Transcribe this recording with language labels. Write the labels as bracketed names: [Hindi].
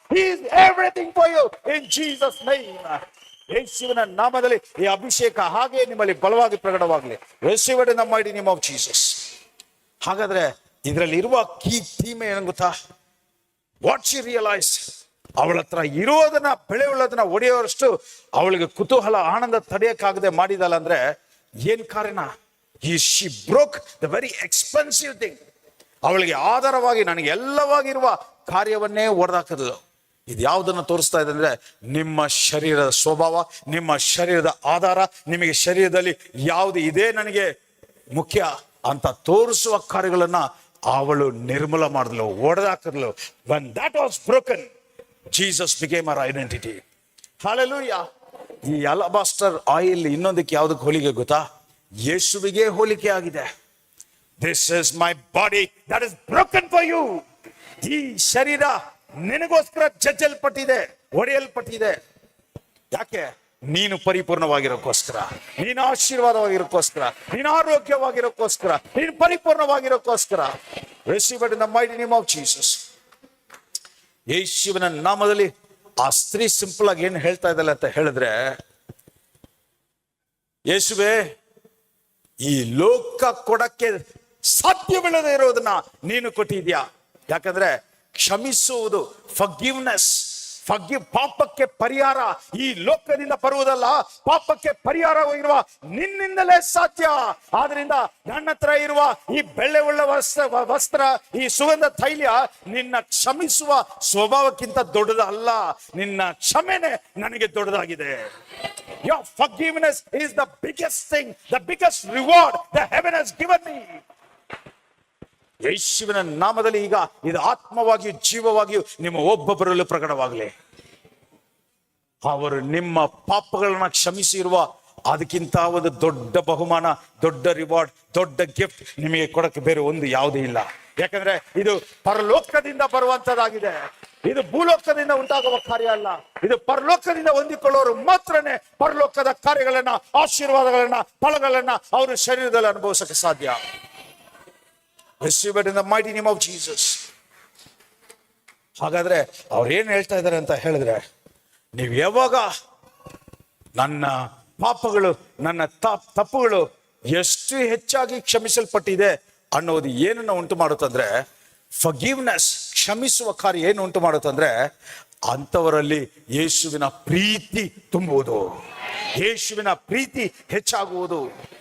[English] He is everything for you in Jesus name. [Kannada] ಯೇಸುವಿನ ನಾಮದಲ್ಲಿ ಈ ಅಭಿಷೇಕ ಹಾಗೆ ನಿಮ್ಮಲ್ಲಿ ಬಲವಾಗಿ ಪ್ರಕಟವಾಗಲಿ. ಯೇಸುವಿನ ನಮ್ಮ [English] mighty name of Jesus. [Kannada] ಹಾಗಾದ್ರೆ ಇದರಲ್ಲಿ ಇರುವ ಕೀ ಥೀಮ್ ಏನು ಗೊತ್ತಾ? [English] what she realise, [Kannada] ಅವಳ ಹತ್ರ ಇರೋದನ್ನ ಬೆಳೆಯುಳ್ಳದನ್ನ ಒಡೆಯೋರಷ್ಟು ಅವಳಿಗೆ ಕುತೂಹಲ ಆನಂದ ತಡೆಯಕ್ಕಾಗದೆ ಮಾಡಿದಲ್ಲ ಅಂದ್ರೆ ಏನ್ ಕಾರಣ? [English] She broke the very expensive thing. [Kannada] ಅವಳಿಗೆ ಆಧಾರವಾಗಿ ನನಗೆ ಎಲ್ಲವಾಗಿರುವ ಕಾರ್ಯವನ್ನೇ ಒಡೆದಾಕದು. ಇದು ಯಾವುದನ್ನು ತೋರಿಸ್ತಾ ಇದೆ ಅಂದ್ರೆ, ನಿಮ್ಮ ಶರೀರದ ಸ್ವಭಾವ, ನಿಮ್ಮ ಶರೀರದ ಆಧಾರ, ನಿಮಗೆ ಶರೀರದಲ್ಲಿ ಯಾವುದು ಇದೇ ನನಗೆ ಮುಖ್ಯ ಅಂತ ತೋರಿಸುವ ಕಾರ್ಯಗಳನ್ನ ಅವಳು ನಿರ್ಮೂಲ ಮಾಡಿದ್ಲು, ಒಡೆದಾಕಿದ್ಲು. [English] when that was broken, Jesus became her identity. Hallelujah. [Kannada] ಈ ಅಲಬಾಸ್ಟರ್ ಆಯಿಲ್ ಇನ್ನೊಂದಕ್ಕೆ ಯಾವುದಕ್ಕೆ ಹೋಲಿಕೆ ಗೊತ್ತಾ? ಯೇಸುವಿಗೆ ಹೋಲಿಕೆ ಆಗಿದೆ. [English] This is my body that is broken for you. [Kannada] ಈ ಶರೀರ ನಿನಗೋಸ್ಕರ ಜಜ್ಜಲ್ಪಟ್ಟಿದೆ, ಒಡೆಯಲ್ಪಟ್ಟಿದೆ. ಯಾಕೆ? ನೀನು ಪರಿಪೂರ್ಣವಾಗಿರೋಕ್ಕೋಸ್ಕರ, ನೀನು ಆಶೀರ್ವಾದವಾಗಿರೋಕ್ಕೋಸ್ಕರ, ನೀನು ಆರೋಗ್ಯವಾಗಿರೋಕ್ಕೋಸ್ಕರ, ನೀನು ಪರಿಪೂರ್ಣವಾಗಿರೋಕ್ಕೋಸ್ಕರ. [English] Receive it in the mighty name of Jesus. [Kannada] ಯೇಸುವಿನ ನಾಮದಲ್ಲಿ ಆ ಸ್ತ್ರೀ ಸಿಂಪಲ್ ಆಗಿ ಏನು ಹೇಳ್ತಾ ಇದ್ದಲ್ಲ ಅಂತ ಹೇಳಿದ್ರೆ, ಯೇಸುವೆ, ಈ ಲೋಕ ಕೊಡಕ್ಕೆ ಸಾಧ್ಯವಿಲ್ಲದೆ ಇರೋದನ್ನ ನೀನು ಕೊಟ್ಟಿದ್ಯಾ. ಯಾಕಂದ್ರೆ ಕ್ಷಮಿಸುವುದು, ಫರ್ಗಿವ್ನೆಸ್, ಪಾಪಕ್ಕೆ ಪರಿಹಾರ ಈ ಲೋಕದಿಂದ ಬರುವುದಲ್ಲ, ಪಾಪಕ್ಕೆ ಪರಿಹಾರವಾಗಿರುವ ನಿನ್ನಿಂದಲೇ ಸಾಧ್ಯ. ಆದ್ರಿಂದ ನನ್ನ ಹತ್ರ ಇರುವ ಈ ಬೆಳ್ಳೆಯುಳ್ಳ ವಸ್ತ್ರ, ಈ ಸುಗಂಧ ತೈಲ ನಿನ್ನ ಕ್ಷಮಿಸುವ ಸ್ವಭಾವಕ್ಕಿಂತ ದೊಡ್ಡದಲ್ಲ, ನಿನ್ನ ಕ್ಷಮೆನೆ ನನಗೆ ದೊಡ್ಡದಾಗಿದೆ. [English] Your forgiveness is the biggest thing, the biggest reward that heaven has given me. [Kannada] ಯೇಸುವಿನ ನಾಮದಲ್ಲಿ ಈಗ ಇದು ಆತ್ಮವಾಗಿಯೂ ಜೀವವಾಗಿಯೂ ನಿಮ್ಮ ಒಬ್ಬೊಬ್ಬರಲ್ಲೂ ಪ್ರಕಟವಾಗಲಿ. ಅವರು ನಿಮ್ಮ ಪಾಪಗಳನ್ನ ಕ್ಷಮಿಸಿರುವ ಅದಕ್ಕಿಂತ ಒಂದು ದೊಡ್ಡ ಬಹುಮಾನ, ದೊಡ್ಡ ರಿವಾರ್ಡ್, ದೊಡ್ಡ ಗಿಫ್ಟ್ ನಿಮಗೆ ಕೊಡಕ್ಕೆ ಬೇರೆ ಒಂದು ಯಾವುದೂ ಇಲ್ಲ. ಯಾಕಂದ್ರೆ ಇದು ಪರಲೋಕದಿಂದ ಬರುವಂತದ್ದಾಗಿದೆ. ಇದು ಭೂಲೋಕದಿಂದ ಉಂಟಾಗುವ ಕಾರ್ಯ ಅಲ್ಲ. ಇದು ಪರಲೋಕದಿಂದ ಹೊಂದಿಕೊಳ್ಳೋರು ಮಾತ್ರನೇ ಪರಲೋಕದ ಕಾರ್ಯಗಳನ್ನ, ಆಶೀರ್ವಾದಗಳನ್ನ, ಫಲಗಳನ್ನ ಅವರು ಶರೀರದಲ್ಲಿ ಅನುಭವಿಸಕ್ಕೆ ಸಾಧ್ಯ. [English] Receive it in the mighty name of Jesus. [Kannada] ಹಾಗಾದ್ರೆ ಅವ್ರು ಏನ್ ಹೇಳ್ತಾ ಇದ್ದಾರೆ ಅಂತ ಹೇಳಿದ್ರೆ, ನೀವು ಯಾವಾಗ ನನ್ನ ಪಾಪಗಳು, ನನ್ನ ತಪ್ಪುಗಳು ಎಷ್ಟು ಹೆಚ್ಚಾಗಿ ಕ್ಷಮಿಸಲ್ಪಟ್ಟಿದೆ ಅನ್ನೋದು ಏನನ್ನ ಉಂಟು ಮಾಡುತ್ತಂದ್ರೆ, ಫರ್ಗಿವ್ನೆಸ್, ಕ್ಷಮಿಸುವ ಕಾರ್ಯ ಏನು ಉಂಟು ಮಾಡುತ್ತಂದ್ರೆ, ಅಂಥವರಲ್ಲಿ ಯೇಸುವಿನ ಪ್ರೀತಿ ತುಂಬುವುದು, ಯೇಸುವಿನ ಪ್ರೀತಿ ಹೆಚ್ಚಾಗುವುದು.